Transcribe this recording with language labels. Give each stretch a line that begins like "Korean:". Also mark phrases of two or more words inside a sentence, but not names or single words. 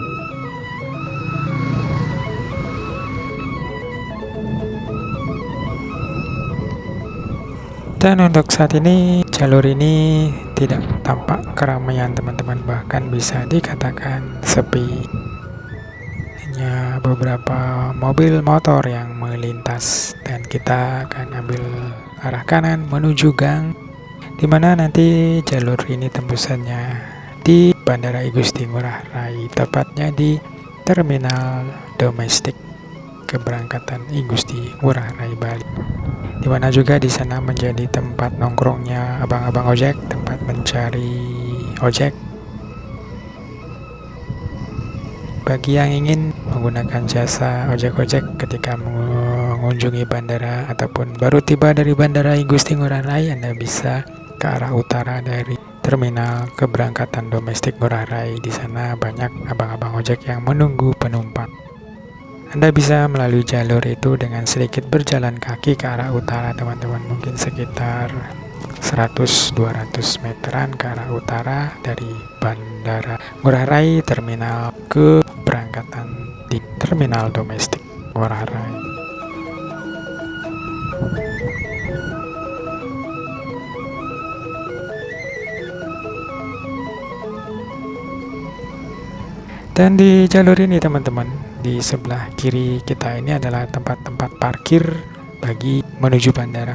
Indonesian: Dan untuk saat ini jalur ini tidak tampak keramaian, teman-teman, bahkan bisa dikatakan sepi. Hanya beberapa mobil motor yang melintas dan kita akan ambil arah kanan menuju gang, dimana nanti jalur ini tembusannya di Bandara I Gusti Ngurah Rai, tepatnya di Terminal Domestik Keberangkatan I Gusti Ngurah Rai Bali, di mana juga di sana menjadi tempat nongkrongnya abang-abang ojek, tempat mencari ojek bagi yang ingin menggunakan jasa ojek-ojek ketika mengunjungi bandara ataupun baru tiba dari Bandara I Gusti Ngurah Rai. Anda bisa ke arah utara dari Terminal Keberangkatan Domestik Ngurah Rai. Di sana banyak abang-abang ojek yang menunggu penumpang. Anda bisa melalui jalur itu dengan sedikit berjalan kaki ke arah utara, teman-teman. Mungkin sekitar 100-200 meteran ke arah utara dari Bandara Ngurah Rai, terminal keberangkatan di Terminal Domestik Ngurah Rai. Dan di jalur ini, teman-teman, di sebelah kiri kita ini adalah tempat-tempat parkir bagi menuju bandara.